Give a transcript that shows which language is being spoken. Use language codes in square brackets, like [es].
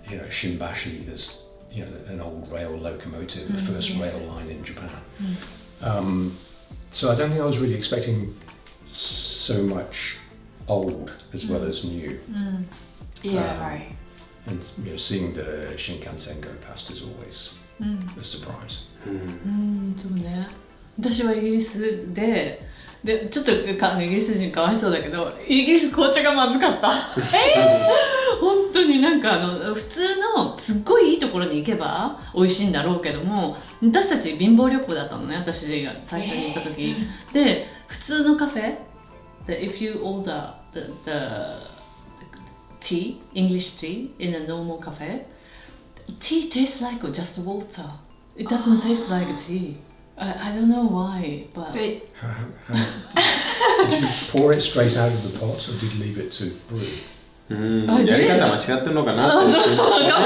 [en] Shimbashi, there's an old rail locomotive, the first rail line in Japan. So I don't think I was really expecting so much old as well as new. Right. And seeing the Shinkansen go past is always a surprise. [ja] そうね。私はイギリスでちょっとイギリス人かわいそうだけど、イギリス紅茶がまずかった。本当になんか普通のすっごいいいところに行けば美味しいんだろうけども、私たち貧乏旅行だったのね、私が最初に行った時。で、普通のカフェ、 [en] if you order the tea, English tea in a normal cafe, tea tastes like just water. It doesn't taste like tea. I don't know why, but... Did you pour it straight out of the pot or did you leave it to brew? [ja] やり方間違ってるのかなって思って。